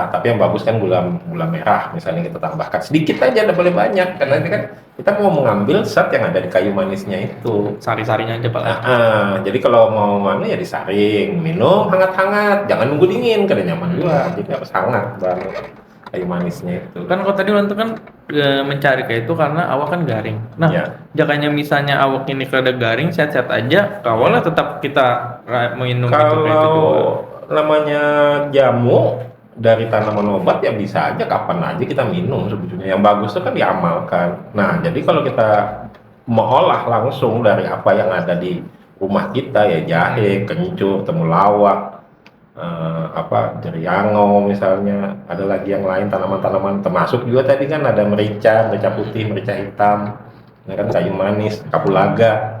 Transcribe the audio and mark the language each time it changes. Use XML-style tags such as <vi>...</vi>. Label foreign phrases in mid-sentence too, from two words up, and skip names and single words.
<id>Tapi yang bagus kan gula merah misalnya kita tambahkan sedikit aja, tidak boleh banyak karena ini kan kita mau mengambil zat yang ada di kayu manisnya itu. Sari-sarinya aja Pak. Jadi kalau mau mana ya disaring, minum hangat-hangat, jangan nunggu dingin karena nyaman juga. Jadi harus hangat banget kayu manisnya itu. Kan kalau tadi Wanto kan mencari kayak itu karena awak kan garing. Nah, jakanya misalnya</id> <bjn>awak ini kada garing,</bjn> <id>sehat-sehat aja, kawalnya tetap kita minum itu kayak itu juga. Kalau namanya jamu dari tanaman obat ya bisa aja kapan aja kita minum sebetulnya. Yang bagus itu kan diamalkan. Nah, jadi kalau kita mengolah langsung dari apa yang ada di rumah kita ya jahe, kencur, temulawak, jeriango misalnya, ada lagi yang lain tanaman-tanaman, termasuk juga tadi kan ada merica putih, merica hitam, nah kan kayu manis, kapulaga.</id>